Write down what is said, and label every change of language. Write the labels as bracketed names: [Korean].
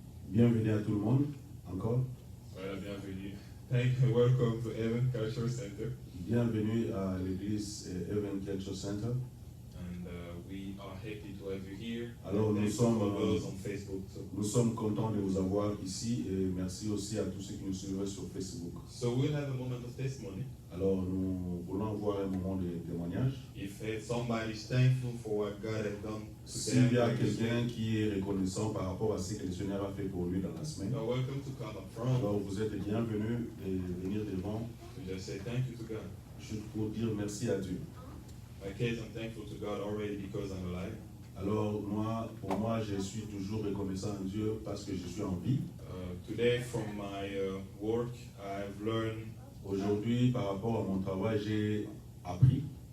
[French] Bienvenue à tout le monde, encore. Voilà, bienvenue. [English] Welcome to Evan Cultural Center. [French] Bienvenue à l'église Evan Cultural Center. [English] And we are happy to have you here. [French] Alors [English] Thank you for those on Facebook. [French] Nous sommes contents de vous avoir ici et merci aussi à tous ceux qui nous suivent sur Facebook. [English] So we'll have a moment of testimony. [French] Alors nous voulons avoir un moment de témoignage. [English] If somebody's thankful for what God has done to [French] S'il y a [English] them, [French] quelqu'un qui est reconnaissant par rapport à ce que le Seigneur a fait pour lui dans la semaine, [English] you're welcome to come up front [French] alors vous êtes bienvenus de venir devant [English] and just say thank you to God. [French] juste pour dire merci à Dieu. [English] My case, I'm thankful to God already because I'm alive. [French] Alors pour moi, je suis toujours reconnaissant à Dieu parce que je suis en vie. [English] Today from my work, I've learned [French] Aujourd'hui, par rapport à mon travail, j'ai appris.